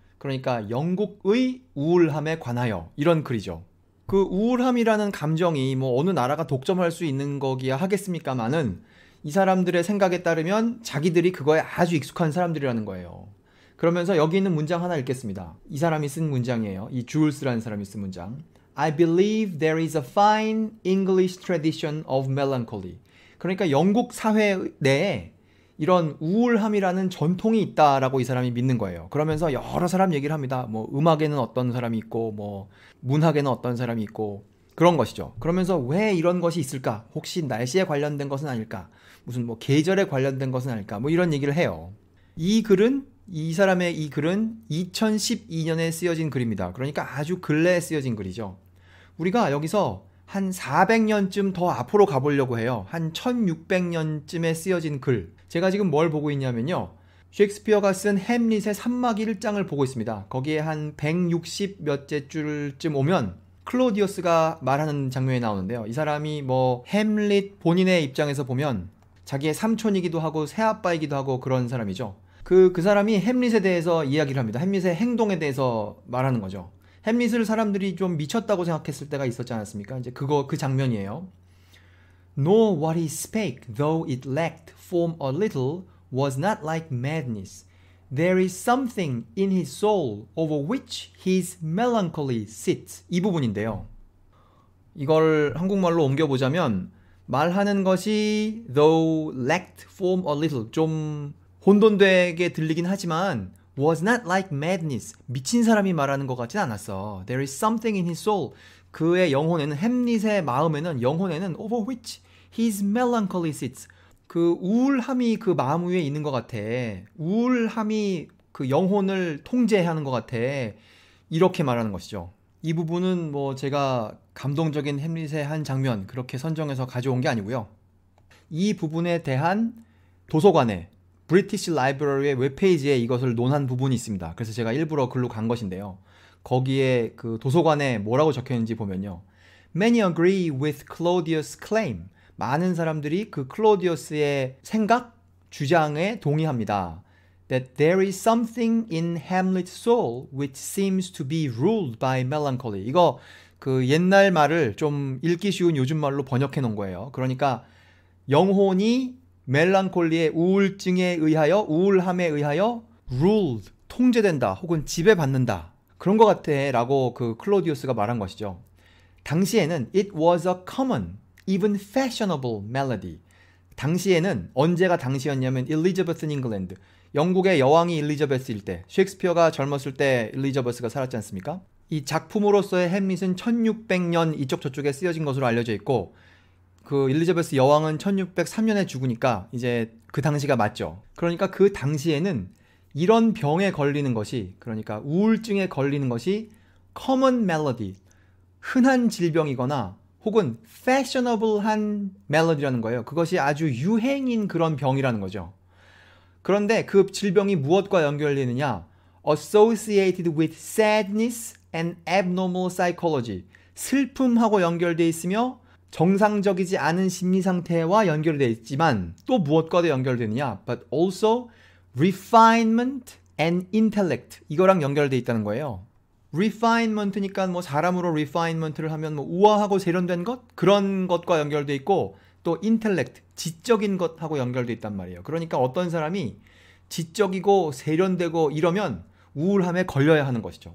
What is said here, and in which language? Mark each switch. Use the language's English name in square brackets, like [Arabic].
[Korean] 그러니까 영국의 우울함에 관하여 이런 글이죠. 그 우울함이라는 감정이 뭐 어느 나라가 독점할 수 있는 거기야 하겠습니까마는 이 사람들의 생각에 따르면 자기들이 그거에 아주 익숙한 사람들이라는 거예요. 그러면서 여기 있는 문장 하나 읽겠습니다. 이 사람이 쓴 문장이에요. 이 줄스라는 사람이 쓴 문장. [English] I believe there is a fine English tradition of melancholy. [Korean] 그러니까 영국 사회 내에 이런 우울함이라는 전통이 있다라고 이 사람이 믿는 거예요. 그러면서 여러 사람 얘기를 합니다. 뭐 음악에는 어떤 사람이 있고 뭐 문학에는 어떤 사람이 있고 그런 것이죠. 그러면서 왜 이런 것이 있을까? 혹시 날씨에 관련된 것은 아닐까? 무슨 뭐 계절에 관련된 것은 아닐까? 뭐 이런 얘기를 해요. 이 사람의 이 글은 2012년에 쓰여진 글입니다. 그러니까 아주 근래에 쓰여진 글이죠. 우리가 여기서 한 400년쯤 더 앞으로 가보려고 해요. 한 1600년쯤에 쓰여진 글. 제가 지금 뭘 보고 있냐면요. 셰익스피어가 쓴 햄릿의 3막 1장을 보고 있습니다. 거기에 한 160 몇째 줄쯤 오면 클로디어스가 말하는 장면이 나오는데요. 이 사람이 뭐 햄릿 본인의 입장에서 보면 자기의 삼촌이기도 하고 새아빠이기도 하고 그런 사람이죠. 그 사람이 햄릿에 대해서 이야기를 합니다. 햄릿의 행동에 대해서 말하는 거죠. 햄릿을 사람들이 좀 미쳤다고 생각했을 때가 있었지 않았습니까? 이제 그 장면이에요. [English] Nor what he spake, though it lacked form a little, was not like madness. There is something in his soul over which his melancholy sits. [Korean] 이 부분인데요. 이걸 한국말로 옮겨보자면 말하는 것이 [English] though lacked form a little [Korean] 좀 혼돈되게 들리긴 하지만 [English] was not like madness. [Korean] 미친 사람이 말하는 것 같진 않았어. There is something in his soul. 그의 영혼에는 햄릿의 마음에는 영혼에는 [English] over which his melancholy sits. [Korean] 그 우울함이 그 마음 위에 있는 것 같아. 우울함이 그 영혼을 통제하는 것 같아. 이렇게 말하는 것이죠. 이 부분은 뭐 제가 감동적인 햄릿의 한 장면 그렇게 선정해서 가져온 게 아니고요. 이 부분에 대한 도서관에 브리티시 라이브러리의 웹페이지에 이것을 논한 부분이 있습니다. 그래서 제가 일부러 글로 간 것인데요. 거기에 그 도서관에 뭐라고 적혀 있는지 보면요. [English] Many agree with Claudius' claim. [Korean] 많은 사람들이 그 클로디어스의 생각, 주장에 동의합니다. [English] that there is something in Hamlet's soul which seems to be ruled by melancholy. [Korean] 이거 그 옛날 말을 좀 읽기 쉬운 요즘 말로 번역해 놓은 거예요. 그러니까 영혼이 멜랑콜리의 우울증에 의하여, 우울함에 의하여 ruled, 통제된다 혹은 지배받는다. 그런 것 같아 라고 그 클로디우스가 말한 것이죠. 당시에는 [English] it was a common, even fashionable melody. [Korean] 당시에는 언제가 당시였냐면 엘리자베스 잉글랜드, 영국의 여왕이 엘리자베스일 때, 셰익스피어가 젊었을 때 엘리자베스가 살았지 않습니까? 이 작품으로서의 햄릿은 1600년 이쪽 저쪽에 쓰여진 것으로 알려져 있고, 그 엘리자베스 여왕은 1603년에 죽으니까 이제 그 당시가 맞죠. 그러니까 그 당시에는 이런 병에 걸리는 것이, 그러니까 우울증에 걸리는 것이 [English] common melody, [Korean] 흔한 질병이거나 혹은 fashionable한 멜로디라는 거예요. 그것이 아주 유행인 그런 병이라는 거죠. 그런데 그 질병이 무엇과 연결되느냐? [English] Associated with sadness and abnormal psychology. [Korean] 슬픔하고 연결되어 있으며 정상적이지 않은 심리 상태와 연결되어 있지만 또 무엇과도 연결되느냐? [English] But also refinement and intellect. [Korean] 이거랑 연결되어 있다는 거예요. refinement니까 뭐 사람으로 refinement를 하면 뭐 우아하고 세련된 것? 그런 것과 연결되어 있고, 또 intellect, 지적인 것하고 연결되어 있단 말이에요. 그러니까 어떤 사람이 지적이고 세련되고 이러면 우울함에 걸려야 하는 것이죠.